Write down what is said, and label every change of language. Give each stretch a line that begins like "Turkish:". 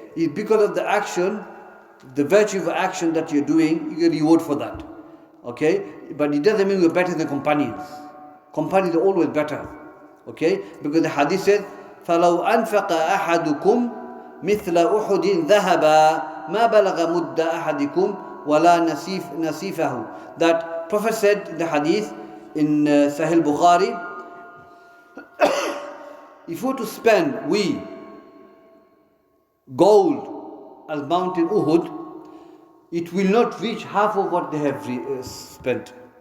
English: It's because of the action, the virtue of action that you're doing, you get reward for that. Okay? But it doesn't mean we're better than the companions. Companions are always better. Okay? Because the hadith said,
Arabic: فَلَوْ أَنْفَقَ أَحَدُكُمْ مثل أحد ذهبا ما بلغ مد أحدكم ولا نصيفه.
English: That Prophet said in the hadith in Sahih Bukhari, if we were to spend gold as mountain Uhud, it will not reach half of what they have spent.